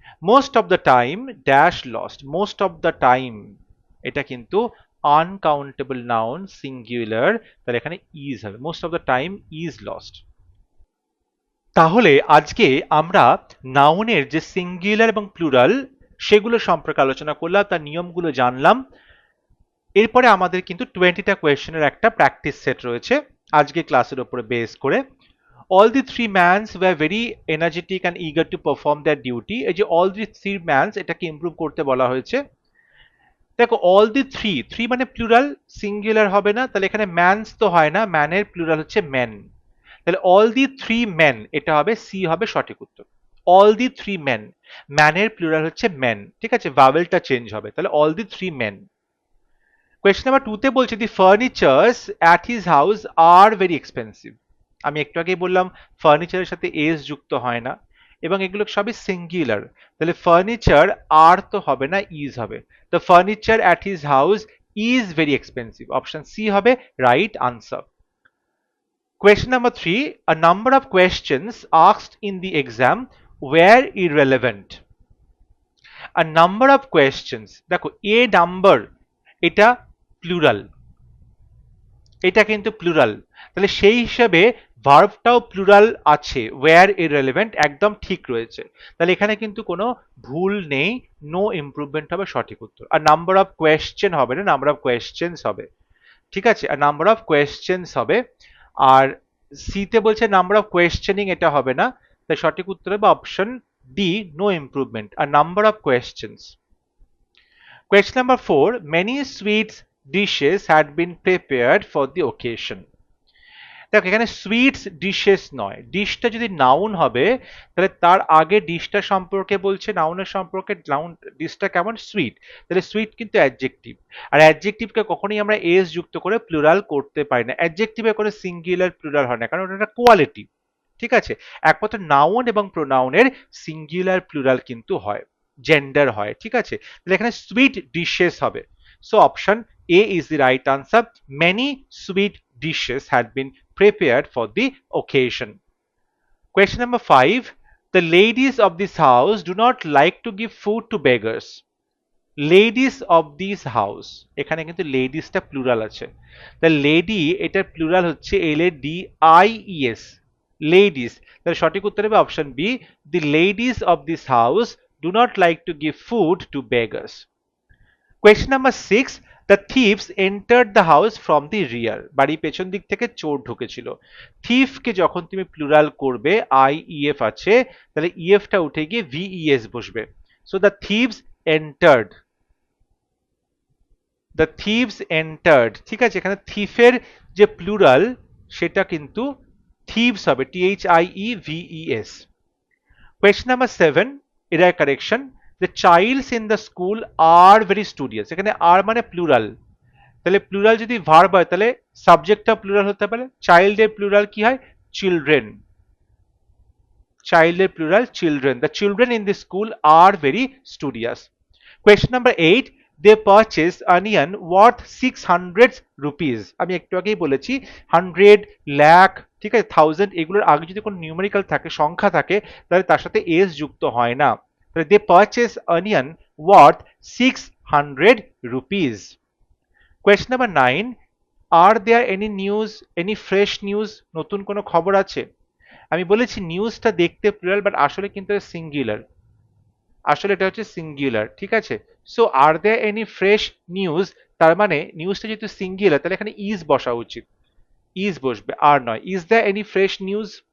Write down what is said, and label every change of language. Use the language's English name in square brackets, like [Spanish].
[English] Most of the time dash lost, most of the time এটা কিন্তু uncountable noun singular, তাহলে এখানে is হবে, most of the time is lost. [Bangla] তাহলে আজকে আমরা নাউনের যে সিঙ্গুলার এবং প্লুরাল সেগুলো সম্পর্কে আলোচনা করলাম, তার নিয়মগুলো জানলাম। এরপরে আমাদের কিন্তু 20টা কোয়েশ্চেনের একটা প্র্যাকটিস সেট রয়েছে আজকে ক্লাসের উপরে বেস করে। [English] all the three mans were very energetic and eager to perform their duty। [Bangla] এই যে [English] all the three mans [Bangla] এটাকে ইমপ্রুভ করতে বলা হয়েছে। দেখো all the three, three মানে প্লুরাল, সিঙ্গুলার হবে না, তাহলে এখানে ম্যানস তো হয় না, ম্যানের প্লুরাল হচ্ছে মেন, তাহলে [English] all the three men [Bangla] এটা হবে সি, হবে সঠিক উত্তর। [English] all the three men, [Bangla] ম্যানের প্লুরাল হচ্ছে মেন, ঠিক আছে, ভাওয়েলটা চেঞ্জ হবে, তাহলে all the three men। [English] Question number 2 তে বলছে the furnitures at his house are very expensive. [Bangla] আমি একটু আগেই বললাম ফার্নিচারের সাথে এস যুক্ত হয় না এবং এগুলো সবই সিঙ্গুলার, তাহলে ফার্নিচার আর তো হবে না, ইজ হবে। [English] The furniture at his house is very expensive, option C হবে right answer. Question number 3, a number of questions asked in the exam were irrelevant। [Bangla] A number of questions, দেখো a number এটা plural, এটা কিন্তু plural, তাহলে সেই হিসাবে ভার্বটাও plural আছে, wire irrelevant একদম ঠিক রয়েছে, তাহলে এখানে কিন্তু কোনো ভুল নেই, নো ইমপ্রুভমেন্ট হবে সঠিক উত্তর। আর নাম্বার অফ কোয়েশ্চেন হবে না, নাম্বার অফ কোয়েশ্চেন্স হবে, ঠিক আছে, আর নাম্বার অফ কোয়েশ্চেন্স হবে। আর সিতে বলছে নাম্বার অফ কোয়েশ্চেনিং, এটা হবে না, তাই সঠিক উত্তর হবে option D, no improvement আর number of questions. [English] Question number 4, many sweets dishes had been prepared for the occasion। [Bangla] দেখো এখানে সুইটস ডিশেস নয়, ডিশটা যদি নাউন হবে তাহলে তার আগে ডিশটা সম্পর্কে বলছে, নাউনের সম্পর্কে, নাউন ডিশটা কেমন, সুইট, তাহলে সুইট কিন্তু অ্যাডজেক্টিভ, আর অ্যাডজেক্টিভকে কখনোই আমরা এস যুক্ত করে প্লুরাল করতে পারি না, অ্যাডজেক্টিভে করে সিঙ্গুলার প্লুরাল হয় না, কারণ ওটা একটা কোয়ালিটি, ঠিক আছে, একমাত্র নাউন এবং প্রোনাউনের সিঙ্গুলার প্লুরাল কিন্তু হয়, জেন্ডার হয়, ঠিক আছে, তাহলে এখানে সুইট ডিশেস হবে, [English] So option A is the right answer, many sweet dishes had been prepared for the occasion। Question number 5, the ladies of this house do not like to give food to beggars। [Bangla] ladies of this house, এখানে কিন্তু লেডিসটা plural আছে, তা lady এটার plural হচ্ছে LADIES, ladies, তাহলে সঠিক উত্তর হবে option B, [English] the ladies of this house do not like to give food to beggars। Question number 6, the thieves entered the house from the rear। [Bangla] বাড়ি পেছন দিক থেকে চোর ঢুকেছিল, thief কে যখন তুমি প্লুরাল করবে, IEF আছে, তাহলে EF টা উঠে গিয়ে VES বসবে, [English] so the thieves entered, the thieves entered, [Bangla] ঠিক আছে, এখানে thief এর যে প্লুরাল সেটা কিন্তু thieves হবে, THIEVES। [English] Question number 7, error correction, the childs in the school are very studious। [Bangla] এখানে আর মানে প্লুরাল, তাহলে প্লুরাল যদি ভার্ব হয় তাহলে সাবজেক্টটা প্লুরাল হতে পারে, চাইল্ডের প্লুরাল কি হয়, children, চাইল্ডের plural children, the children in the school are very studious. [English] Question number 8, they purchase onion worth 600 rupees. [Bangla] আমি একটু আগেই বলেছি 100, লাখ, ঠিক আছে, 1000 এগুলোর আগে যদি কোনো নিউমেরিক্যাল থাকে, সংখ্যা থাকে, তাহলে তার সাথে এস যুক্ত হয় না, তাহলে দে purchase onion worth 600 rupees. [English] Question number 9, are there any news, any fresh news, [Bangla] নতুন কোনো খবর আছে? আমি বলেছি নিউজটা দেখতে প্লুরাল বাট আসলে কিন্তু সিঙ্গুলার, আসলে এটা হচ্ছে সিঙ্গুলার, ঠিক আছে, [English] so are there any fresh news, [Bangla] তার মানে নিউজটা যেহেতু সিঙ্গুলার তাহলে এখানে ইজ বসা উচিত, ইজ বসবে আর নয়, [English] Is there any fresh news.